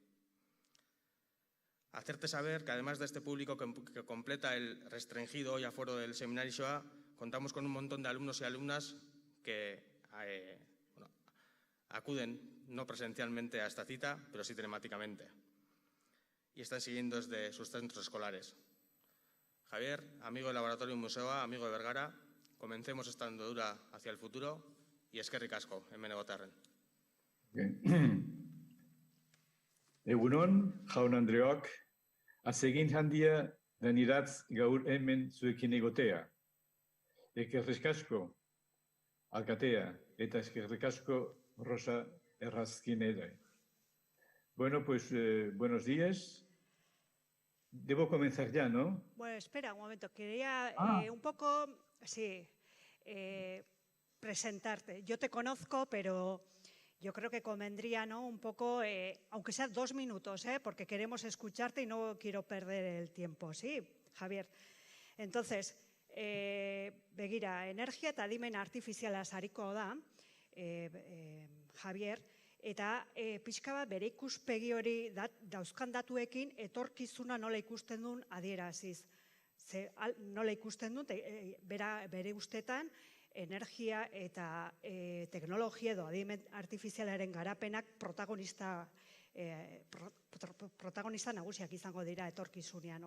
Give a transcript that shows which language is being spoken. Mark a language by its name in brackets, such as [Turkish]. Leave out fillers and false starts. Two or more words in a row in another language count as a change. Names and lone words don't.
[Spanish] Hacerte saber que además de este público que completa el restringido hoy aforo del Seminario Shoah, contamos con un montón de alumnos y alumnas que acuden no presencialmente a esta cita, pero sí telemáticamente, y están siguiendo desde sus centros escolares. Javier, amigo del Laboratorio Museoa, amigo de Vergara, comencemos esta andadura hacia el futuro y [Basque] eskerrik asko, hemen egotarren. Egunon, jaun Andreok, atsegin handia deniratz gaur hemen zuekin egotea. Eskerrik asko, alkatea, eta eskerrik asko Rosa Errazkin ere. [Spanish] Bueno, pues buenos días. Debo comenzar ya, ¿no? Bueno, espera un momento. Quería un poco, presentarte. Yo te conozco, pero yo creo que convendría, ¿no? Un poco, aunque sea 2 minutos, porque queremos escucharte y no quiero perder el tiempo, ¿sí, Javier? Entonces, [Basque] begira, energia eta adimen artifizialaz hariko da, Javier, eta pixka bat bere ikuspegi hori dauzkan datuekin etorkizuna nola ikusten duen adieraziz. Nola ikusten duen, bere ustetan, energia eta teknologia edo adimen artifizialaren garapenak protagonista nagusiak izango dira etorkizunean.